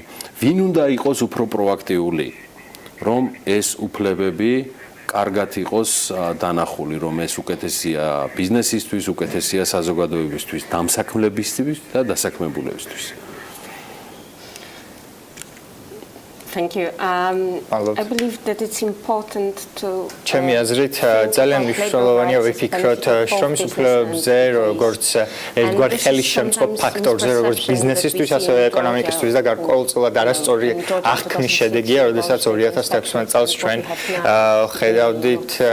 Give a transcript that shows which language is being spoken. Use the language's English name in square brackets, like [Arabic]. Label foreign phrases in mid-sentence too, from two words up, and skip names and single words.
[Georgian] ვინ უნდა იყოს უფრო პროაქტიული, რომ ეს უფლებები კარგად იყოს დანახული, რომ ეს უკეთესია ბიზნესისთვის, უკეთესია საზოგადოებისთვის, დამსაქმებლებისთვის და დასაქმებულებისთვის. [English] Thank you. I believe that it's important to [Georgian] ჩემი აზრით ძალიან მნიშვნელოვანია ვიფიქროთ შრომის უფლებებზე როგორც ერთგვარ ხელისშემწყობ ფაქტორზე როგორც ბიზნესისთვის ასევე ეკონომიკისთვის და გარკვეულწილად არასწორი აღქმის შედეგია როდესაც 2016 წელს ჩვენ ხედავდით